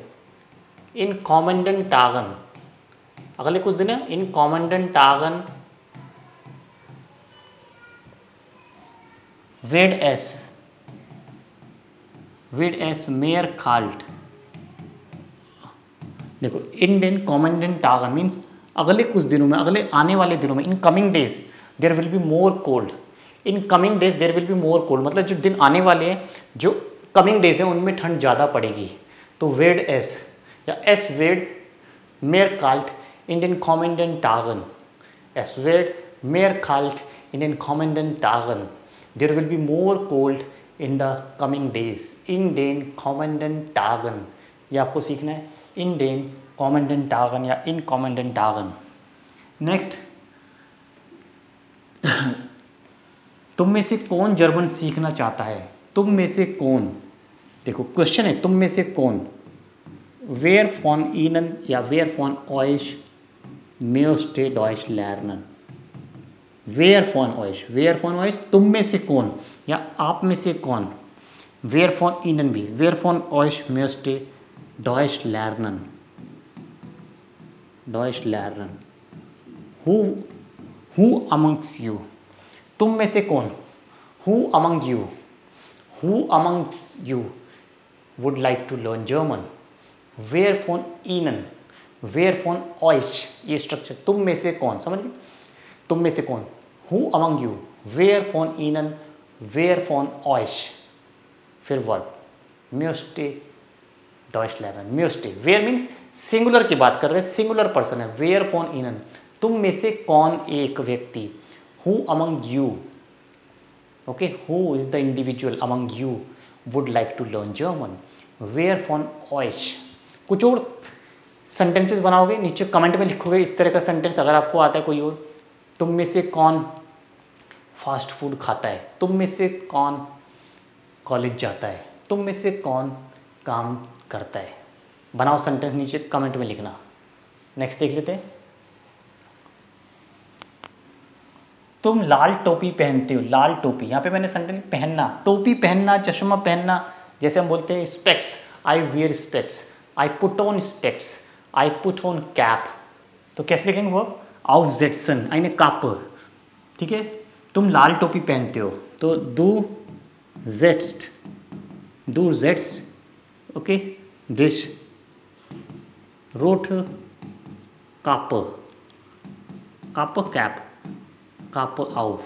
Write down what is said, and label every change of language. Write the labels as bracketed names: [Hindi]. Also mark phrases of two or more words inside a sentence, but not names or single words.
[German] in kommenden Tagen, [Hindi] अगले कुछ दिन [German] in kommenden Tagen wird es mehr kalt. [Hindi] देखो [German] in den kommenden Tagen [Hindi] मीन्स अगले कुछ दिनों में, अगले आने वाले दिनों में। [English] in coming days there will be more cold, in coming days there will be more cold [Hindi] मतलब जो दिन आने वाले हैं, जो [English] कमिंग डेज [Hindi] हैं उनमें ठंड ज़्यादा पड़ेगी। [German] तो wird es या es wird mehr kalt in den kommenden Tagen, es wird mehr kalt in den kommenden Tagen, [English] there will be more cold in the coming days, [German] in den kommenden Tagen। [Hindi] ये आपको सीखना है, [German] in den kommenden Tagen या in kommenden Tagen। [Hindi] नेक्स्ट, तुम में से कौन जर्मन सीखना चाहता है? तुम में से कौन, देखो क्वेश्चन है, तुम में से कौन। [German] wer von Ihnen या wer von euch möchte Deutsch lernen. wer von euch [Hindi] तुम में से कौन या आप में से कौन। [German] wer von Ihnen भी, wer von euch möchte Deutsch lernen, Deutsch lernen. [English] who amongst you, [Hindi] तुम में से कौन। [English] who amongst you would like to learn German. [German] wer von Ihnen, wer von euch, [Hindi] ये स्ट्रक्चर। तुम में से कौन, समझ ली? तुम में से कौन। [English] who among you, [German] wer von Ihnen, wer von euch, [Hindi] फिर वर्ब [German] möchte Deutsch lernen. [Hindi] म्योस्टे, वेयर मीन्स सिंगुलर की बात कर रहे हैं, [English] singular person [Hindi] है। [German] wer von Ihnen, [Hindi] तुम में से कौन एक व्यक्ति। [English] who among you, okay, who is the individual among you would like to learn German. [German] wer von euch. [Hindi] कुछ और सेंटेंसेस बनाओगे, नीचे कमेंट में लिखोगे इस तरह का सेंटेंस अगर आपको आता है कोई और। तुम में से कौन [English] fast food [Hindi] खाता है, तुम में से कौन कॉलेज जाता है, तुम में से कौन काम करता है। बनाओ सेंटेंस, नीचे कमेंट में लिखना। नेक्स्ट देख लेते हैं। तुम लाल टोपी पहनते हो, लाल टोपी। यहाँ पे मैंने सेंटेंस पहनना, टोपी पहनना, चश्मा पहनना, जैसे हम बोलते हैं स्पेक्स, [English] I wear specs, I put on specs, I put on cap. [Hindi] तो कैसे लिखेंगे वर्ब? [German] aufsetzen, eine Kappe, [Hindi] ठीक है। तुम लाल टोपी पहनते हो तो [German] du setzt, ओके, दिस rote Kappe, cap, Kappe auf.